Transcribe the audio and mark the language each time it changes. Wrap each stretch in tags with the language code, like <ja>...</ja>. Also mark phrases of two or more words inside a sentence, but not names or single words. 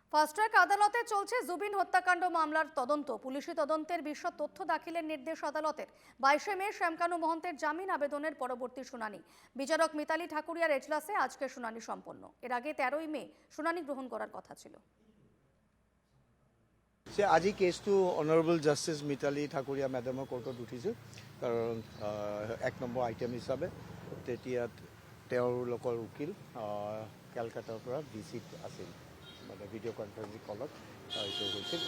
<bn>ফাস্ট ট্র্যাক আদালতে চলছে জুবিন হত্যাকাণ্ড মামলার তদন্ত। পুলিশি তদন্তের বিশদ তথ্য দাখিলের নির্দেশ আদালতের। 22 মে শ্যামকানু মহন্তের জামিন আবেদনের পরবর্তী শুনানি। বিচারক মিতালি ঠাকুরিয়ার এজলাসে আজকে শুনানি সম্পন্ন। এর আগে 13 মে শুনানি গ্রহণ করার কথা ছিল।</bn> <as>আজি কেছটো</as> <en>honourable justice</en> <as>মিতালী ঠাকুৰীয়া মেডামৰ কোৰ্টত উঠিছিল, কাৰণ 1 নম্বৰ আইটেম হিচাপে তেতিয়া তেওঁলোকৰ উকিল কেলকাতাৰ পৰা ডিচিত আছিল, মানে</as> <en>video conferencing call</en> <as>এইটো হৈছিল।</as>